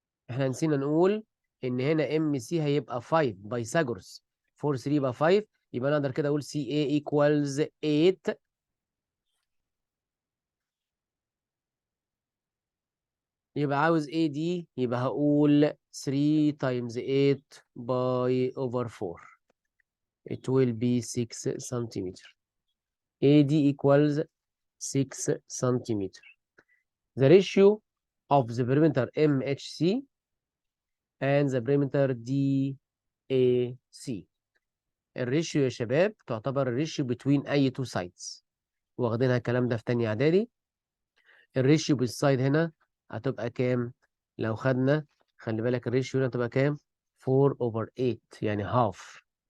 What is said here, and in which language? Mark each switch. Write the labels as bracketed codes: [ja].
[ar] إحنا نسينا نقول إن هنا MC هيبقى 5 بايثاغورس. 4 3 يبقى 5. يبقى أنا أقدر كده أقول [en] CA equals 8. [ar] يبقى عاوز AD. يبقى هقول [en] 3 times 8 by over 4. It will be 6 centimeter. AD equals 6 centimeter. The ratio of the perimeter MHC and the perimeter DAC. [ar] الريشيو يا شباب تعتبر الريشيو between أي two sides. واخدينها الكلام ده في تانية إعدادي. الريشيو بالسايد هنا هتبقى كام؟ لو خدنا خلي بالك الريشيو هنا هتبقى كام؟ 4 over 8 يعني half.